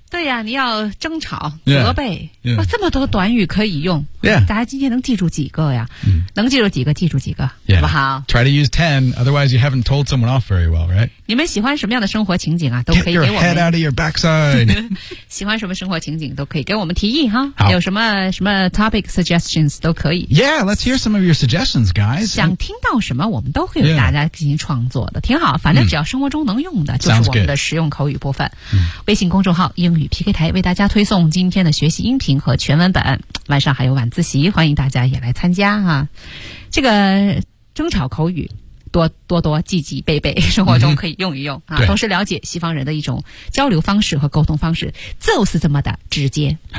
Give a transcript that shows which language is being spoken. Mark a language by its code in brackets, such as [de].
[zh] 对呀，你要争吵、责备，这么多短语可以用。 [en] Yeah. [zh] 大家今天能记住几个呀？能记住几个，记住几个，好不好 [en] ？Try to use 10, otherwise you haven't told someone off very well, right? [zh] 你们喜欢什么样的生活情景啊？都可以给我们。 [en] Get your head out of your backside. [zh] 喜欢什么生活情景都可以给我们提议哈。有什么 topic suggestions 都可以。 [en] Yeah, let's hear some of your suggestions, guys. [zh] 想听到什么，我们都会为大家进行创作的，挺好。反正只要生活中能用的，就是我们的实用口语部分。微信公众号英语 PK 台为大家推送今天的学习音频和全文本，晚上还有晚自习，欢迎大家也来参加啊！这个争吵口语多记记背背，生活中可以用一用啊，同时了解西方人的一种交流方式和沟通方式，就是这么的直接。